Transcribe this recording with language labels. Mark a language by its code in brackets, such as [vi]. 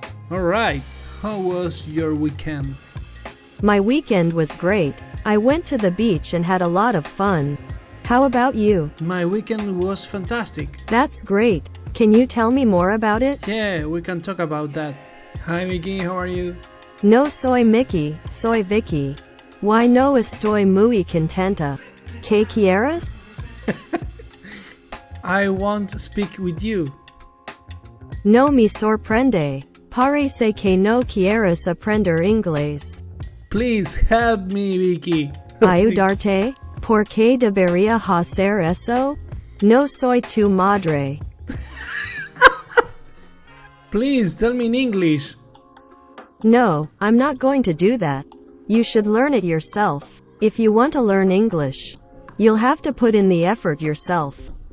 [en] Alright, how was your weekend? My weekend was great. I went to the beach and had a lot of fun. How about you? My weekend was fantastic. That's great. Can you tell me more about it? Yeah, we can talk about that. Hi Vicky, how are you? [es] No soy Mickey, soy Vicky. Why no estoy muy contenta. ¿Qué quieres? [en] I want to speak with you. [es] No me sorprende. Parece que no quieres aprender inglés. [en] Please help me, Vicky. [es] ¿Ayudarte? ¿Por qué debería hacer eso? No soy tu madre. [en] Please tell me in English. No, I'm not going to do that. You should learn it yourself. If you want to learn English, you'll have to put in the effort yourself.